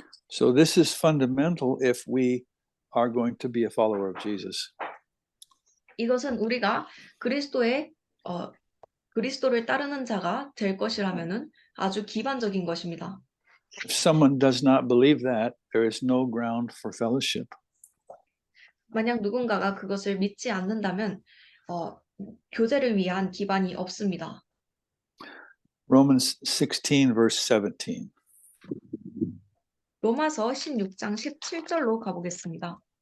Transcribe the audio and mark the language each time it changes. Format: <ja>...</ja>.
<en>So this is fundamental if we are going to be a follower of Jesus.</en> <ko>이것은 우리가 그리스도를 따르는 자가 될 것이라면은 아주 기반적인 것입니다.</ko> <en>If someone does not believe that, there is no ground for fellowship.</en> <ko>만약 누군가가 그것을 믿지 않는다면 교제를 위한 기반이 없습니다.</ko> <en>Romans 16, verse 17.</en> <ko>로마서 16장 17절로 가보겠습니다.</ko>